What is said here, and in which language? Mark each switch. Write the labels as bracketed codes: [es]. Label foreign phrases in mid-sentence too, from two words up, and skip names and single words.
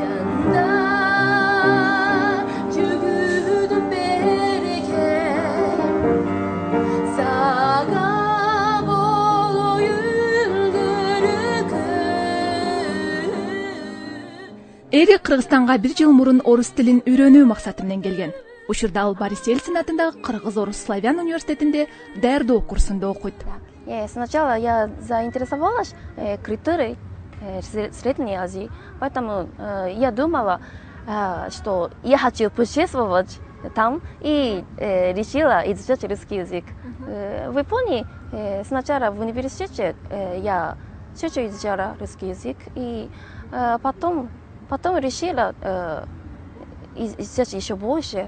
[ky] Эри Кыргызстанга 1 жыл мурун орус тилин үйрөнүү максаты менен келген. Учурда ал Борис Ельцин атындагы Кыргыз-Орус-Славян университетинде даярдоо курсунда окуйт. [ru] Сначала я заинтересовалась культурой Средней Азии, поэтому я думала, что я хочу путешествовать там и решила изучать русский язык. В Японии сначала в университете я чуть-чуть изучала русский язык, и потом решила изучать еще больше.